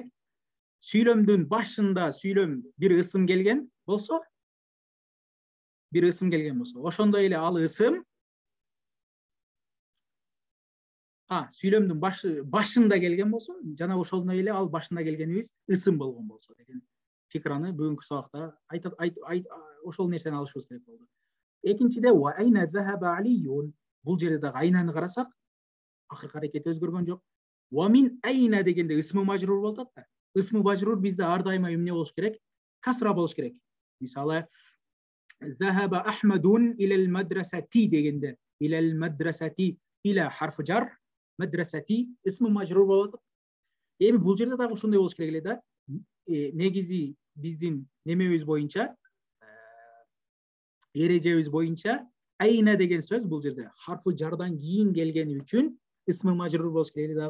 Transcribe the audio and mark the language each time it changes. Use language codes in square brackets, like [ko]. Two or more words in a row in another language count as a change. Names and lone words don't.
[ky] Сүйлөмдүн башында сүйлөм бир ысым келген болсо, ошондой эле ал ысым сүйлөмдүн башында келген болсо, жана ошондой эле ал башында келгенибиз ысым болгон болсо деген фикраны бүгүнкү сабакта ошол нерсени алышыбыз керек болду. [ar] Экинчиде وأين ذهب علي. [ky] Бул жерде дагы айнаны карасак, акыркы аракети өзгөргөн жок. [ar] ومن أين [ky] дегенде [ar] اسم مجرور [ky] болуп атат да. [ar] اسم مجرور [ky] бизде ар дайыма эмне болуш керек? Касра болуш керек. [ar] Мисалы, ذهب أحمد إلى المدرسة дегенде, إلى المدرسة إلى حرف جر، المدرسة اسم مجرور [ky] болуп атат. Эми бул жерде дагы ошондой болуш керек эле да. Негизи биздин немебиз боюнча, эрежебиз боюнча айна деген сөз бул жерде харфы жардан кийин келгени үчүн [ar] اسم مجرور [ky] болуш керек эле дагы.